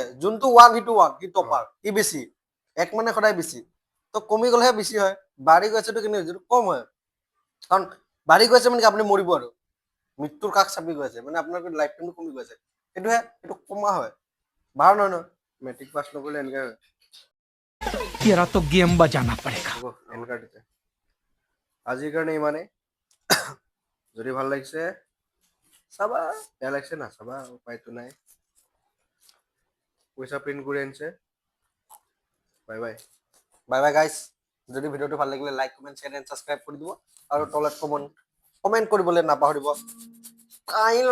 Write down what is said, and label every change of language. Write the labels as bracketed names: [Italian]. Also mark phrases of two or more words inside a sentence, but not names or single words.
[Assamese] যোনটো ওৱান সিটো ওৱান, সি টপাৰ, সি বেছি। এক মানে সদায় বেছি, তো কমি গ'লেহে বেছি হয়। বাঢ়ি গৈছেতো কেনেকৈ হৈছে, কম হয়। কাৰণ বাঢ়ি গৈছে মানে কি আপুনি মৰিব আৰু মৃত্যুৰ কাষ চাপি গৈ আছে, মানে আপোনাৰ [English] life time [Assamese] কমি গৈছে, সেইটোহে, সেইটো কমা হয়, বাঢ়া নহয় নহয়। মেট্ৰিক পাছ নকৰিলে এনেকৈ হয়। [Hindi] तेरा तो गेम बजाना पड़ेगा। [Assamese] হ'ব এনেকুৱা দিছে। আজিৰ কাৰণে ইমানেই। যদি ভাল লাগিছে চাবা, বেয়া লাগিছে নাচাবা, উপায়তো নাই। পইচা প্ৰিণ্ট কৰি আনিছে। [English] bye bye. bye bye guys. [Assamese] যদি ভিডিঅ'টো ভাল লাগিলে [English] like comment share and subscribe [Assamese] কৰি দিব আৰু তলত কমেণ্ট কৰিবলৈ নাপাহৰিব।